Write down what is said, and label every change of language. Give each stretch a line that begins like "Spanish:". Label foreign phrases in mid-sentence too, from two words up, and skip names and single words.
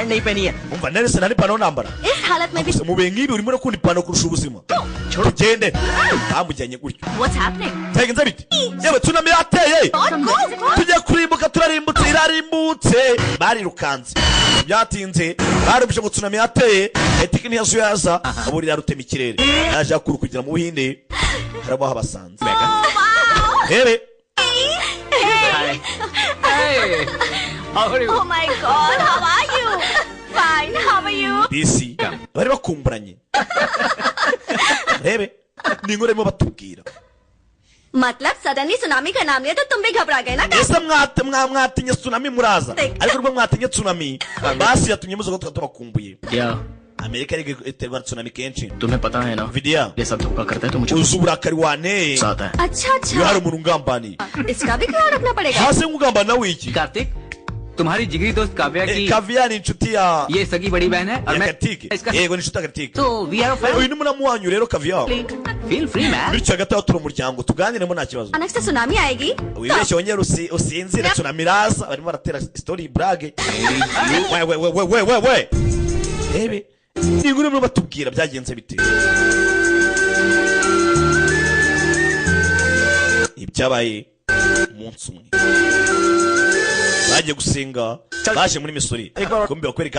Hindi: पैंट नहीं पहनी है
Kinyarwanda: umva nese nari pano nambara
Hindi: इस हालत में भी
Kinyarwanda: mu bihe nk'ibi urimo no kundi pano kurusha ubuzima tugende bamujyanye gutyo
English: What's happening?
Kinyarwanda: cyagenze biti yewe tsunami yateye tujye kurimbuka turarimbutse irarimbutse barirukanze byatinze barumvise ngo tsunami yateye etiki ntiyazuye yaza aburira rutema ikirere yaje akuru kugira mu buhinde harabaho abasanze rebe
English: Oh my God, how are you? Fine, how are you?
Kinyarwanda: disi bari bakumburanye rebe ni inkuru arimo batubwira
Hindi: मतलब सडनली सुनामी का नाम लिया तो तुम भी घबरा गए ना
Kinyarwanda: ese mwatinye tsunami muraza ariko rwo mwatinye tsunami basi yatumye muzo ko tubakumbuye
Hindi: क्या
Kinyarwanda: amerika iri iterwa tsunami kenshi
Hindi: तुम्हें पता है ना
Kinyarwanda: vidiya
Hindi: ये सब धोखा करता है तो मुझे
Kinyarwanda: uzi uburakari waneye
Hindi: गुस्सा आता है अच्छा
Kinyarwanda: iyo hari
Hindi: अच्छा
Kinyarwanda: umuntu ungambaniye
Hindi: इसका भी ख्याल रखना पड़ेगा
Kinyarwanda: hasi nkugambana wiki
Hindi: कार्तिक तुम्हारी जिगरी दोस्त काव्या की
Kinyarwanda: kaviya ni inshuti ya
Hindi: ये सगी बड़ी बहन है और
Kinyarwanda: ya
Hindi: मैं
Kinyarwanda: karitike
Hindi: इसका
Kinyarwanda: yego ni inshuti ya karitike
English: तो we are
Kinyarwanda: uyu ni muramu wanyu rero kaviya
English: feel free man
Kinyarwanda: bityo hagati aho turi umuryango tuganiremo nta kibazo
Hindi: अचानक से सुनामी आएगी
Kinyarwanda: wibeshye wongere usinzire tsunami iraza barimo baratera story brage we rebe ni inkuru barimo batubwira byagenze bite ibyabaye umunsi umwe bagiye gusenga baje muri misori kumbi bakwereka